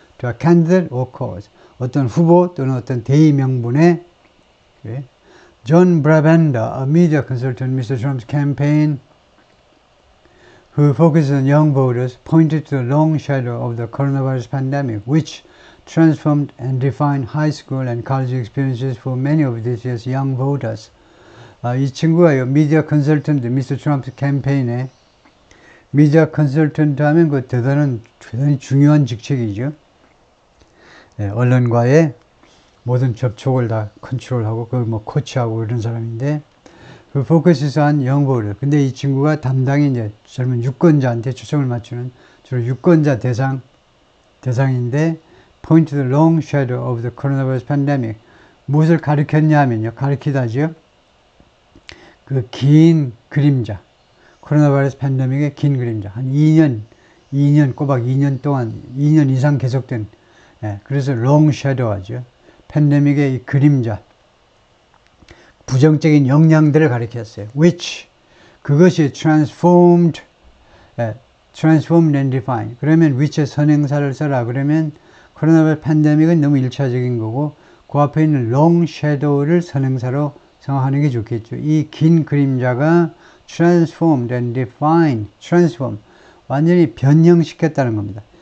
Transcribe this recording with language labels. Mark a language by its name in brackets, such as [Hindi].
[English] To a candidate or cause, [Korean] 어떤 후보 또는 어떤 대의 명분에. [English] John Brabender, a media consultant in Mr. Trump's campaign, who focuses on young voters, pointed to the long shadow of the coronavirus pandemic, which transformed and defined high school and college experiences for many of this year's young voters. [Korean] 이 친구가요, 미디어 컨설턴트, 미스터 트럼프 캠페인에, 미디어 컨설턴트 하면 그 대단히 중요한 직책이죠. 언론과의 모든 접촉을 다 컨트롤하고, 코치하고 이런 사람인데, 그 [English] focuses on young voters. [Korean] 근데 이 친구가 담당이 이제 젊은 유권자한테 초점을 맞추는 주로 유권자 대상인데 [English] point to the long shadow of the coronavirus pandemic. [Korean] 무엇을 가리켰냐 하면요. 가리키다죠. 그 긴 그림자. 코로나 바이러스 팬데믹의 긴 그림자. 한 2년, 꼬박 2년 동안, 2년 이상 계속된, 그래서 [English] long shadow [Korean] 하죠. 팬데믹의 이 그림자. 부정적인 영향들을 가리켰어요. [English] which, [Korean] 그것이 [English] transformed and defined. [Korean] 그러면 which의 선행사를 써라. 그러면 코로나 바이러스 팬데믹은 너무 1차적인 거고, 그 앞에 있는 [English] long shadow [Korean] 를 선행사로 생각하는 게 좋겠죠. 이 긴 그림자가 [English] transformed and defined, [Korean] transform, 완전히 변형시켰다는 겁니다.